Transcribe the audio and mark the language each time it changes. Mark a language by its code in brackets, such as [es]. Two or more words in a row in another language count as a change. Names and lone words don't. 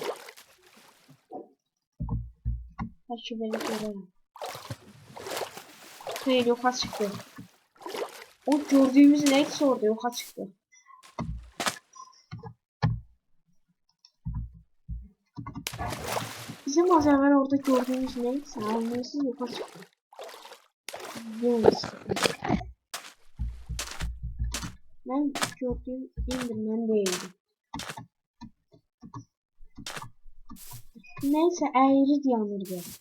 [az] Bəlkə belə görərəm. Xeyr, yoxa çıxdı. [tr] O gördüğümüz neyse orada [az] yoxa çıxdı. [tr] Bizim az evvel orada gördüğümüz neyse neyse [az] yoxa çıxdı. [tr] Neyse. Ben gördüğüm Enderman değildi. Neyse eğri yanırdı.